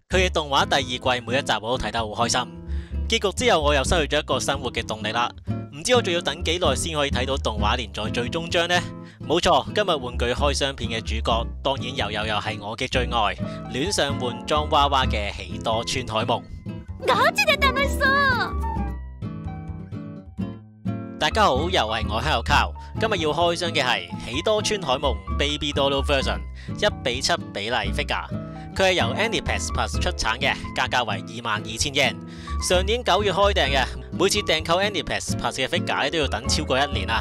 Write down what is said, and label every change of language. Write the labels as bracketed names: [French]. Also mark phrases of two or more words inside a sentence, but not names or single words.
[Cantonese] 佢嘅動畫第二季每一集我都睇得好開心，結局之後我又失去咗一個生活嘅動力啦。唔知我仲要等幾耐先可以睇到動畫連載最終章呢？冇錯，今日玩具開箱片嘅主角當然又係我嘅最愛，戀上換裝娃娃嘅喜多川海夢。 [Japanese] ガチで楽しそう。 [Cantonese] 大家好，又係我香口靠。今日要開箱嘅係喜多川海夢 Baby Doll Version 1:7 比例 figure。佢係由 Aniplex Plus 出產嘅，價格為22,000 yen。上年9月開訂嘅，每次訂購 Aniplex Plus 嘅 figure 都要等超過1年啊。